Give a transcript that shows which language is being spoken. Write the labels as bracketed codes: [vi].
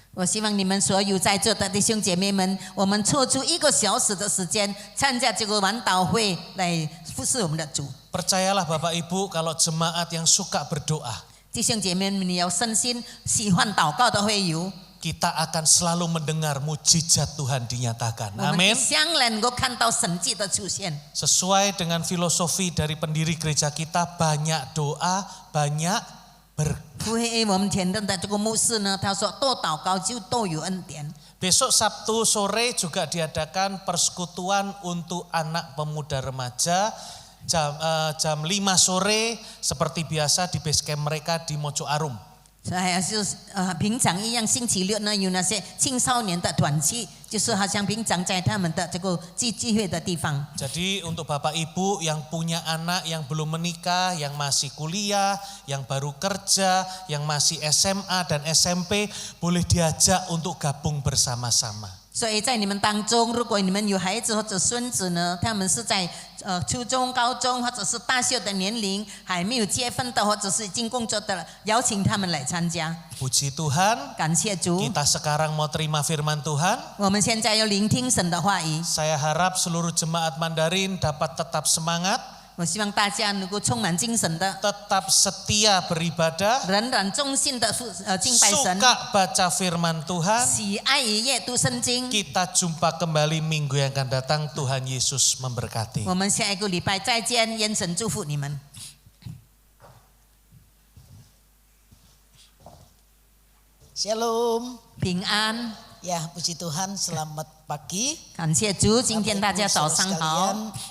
[zh] 我希望你们所有在座的弟兄姐妹们，我们抽出1个小时的时间，参加这个晚祷会来服侍我们的主。 [id] Percayalah Bapak Ibu kalau jemaat yang suka berdoa, [zh] 弟兄姐妹们，你要深信喜欢祷告的会友， [id] kita akan selalu mendengar mujizat Tuhan dinyatakan. [zh] 我们 [id] Amin. [zh] 将来能够看到神迹的出现。 [id] Sesuai dengan filosofi dari pendiri gereja kita, banyak doa, banyak berkat. [zh] 因为我们前任的这个牧师呢，他说多祷告就多有恩典。 [id] Besok Sabtu sore juga diadakan persekutuan untuk anak pemuda remaja jam 5 sore seperti biasa di base camp mereka di Mojo Arum. [zh] 还是平常一样，星期六呢有那些青少年的团契，就是好像平常在他们的这个聚会的地方。 [id] Jadi untuk Bapak Ibu yang punya anak yang belum menikah, yang masih kuliah, yang baru kerja, yang masih SMA dan SMP, boleh diajak untuk gabung bersama-sama. [zh] 所以在你们当中，如果你们有孩子或者孙子呢，他们是在初中、高中或者是大学的年龄，还没有结婚的或者是已经工作的，邀请他们来参加。 [id] Puji Tuhan, [zh] 感谢主， [id] kita sekarang mau terima firman Tuhan. [zh] 我们现在要聆听神的话语。 [id] Saya harap seluruh jemaat Mandarin dapat tetap semangat, [zh] 我希望大家能够充满精神的， [id] tetap setia beribadah, [zh] 仍然忠心的敬拜神， [id] suka baca firman Tuhan. [zh] 喜爱于阅读圣经。 [id] Kita jumpa kembali minggu yang akan datang. Tuhan Yesus memberkati. [zh] 我们下一个礼拜再见，愿神祝福你们。 [id] Shalom. [zh] 平安， [id] Ya, puji Tuhan, selamat pagi. [zh] 感谢主，今天大家早上好，